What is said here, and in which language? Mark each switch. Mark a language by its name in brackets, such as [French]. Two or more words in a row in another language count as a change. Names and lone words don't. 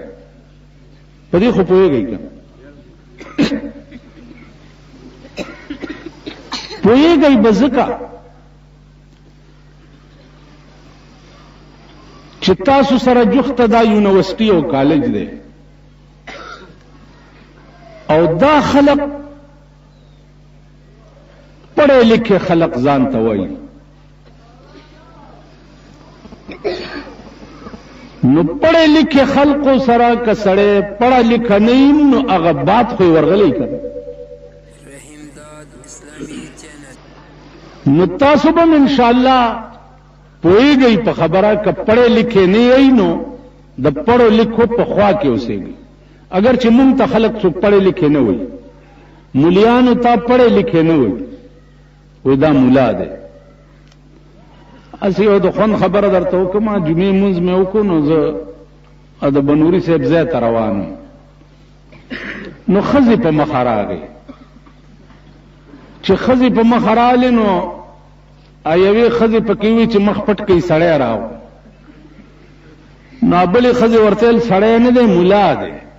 [Pashto] په دې خو پوهېږئ که پوهېږئ به ځکه چې تاسو سره جوخته دا یونیورسټي او کالج دی او دا خلق [Urdu] پڑھے لکھے [Pashto] خلق ځان ته وایي، نو [Urdu] پڑھے لکھے [Pashto] خلقو سره که سړی [Urdu] پڑھا لکھه [Pashto] نه وي نو هغه بات خو یې ورغلی که نو تاسو به انشاءالله پوهېږئ په خبره که [Urdu] پڑھے لکھے [Pashto] نه یې نو د [Urdu] پڑھو لکھو [Pashto] په خوا کې اوسېږئ. اگر چې مونږ ته خلق څوک [Urdu] پڑھے لکھے [Pashto] نه وي، مولیانو ته [Urdu] پڑھے لکھے [Pashto] نه وي، وی دا مولا دی. اسی یو د خوند خبره درته وکړم، جمعې مونځ مې وکړو نو زه د بنوري صاحب ځای ته روان وم، نو ښځې په مخه راغې. چې ښځې په مخه راغلې نو یوې ښځې پکې وي چې مخ پټ کوي سړی راو، نو بلې ښځې ورته ویل سړی نه دی مولا دی.